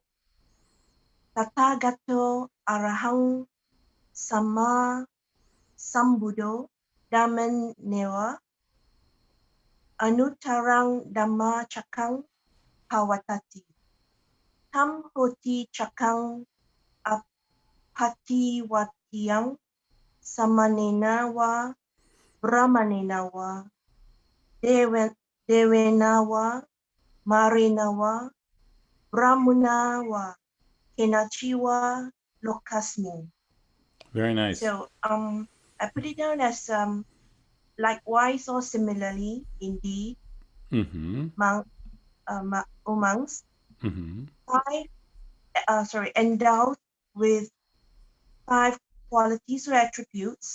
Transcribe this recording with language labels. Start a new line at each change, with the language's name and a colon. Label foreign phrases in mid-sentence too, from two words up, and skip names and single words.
Pali: Tathagato arahang sama sambuddho dhamman neva anuttarang dhamma chakang pawatati. Tam hoti chakang apativatiyang samanena wa brahmanena wa devena wa marena wa brahmana wa kenachi wa lokasmin.
English: Very nice. So I put it down as likewise or similarly, indeed, amongst endowed with 5 qualities or attributes.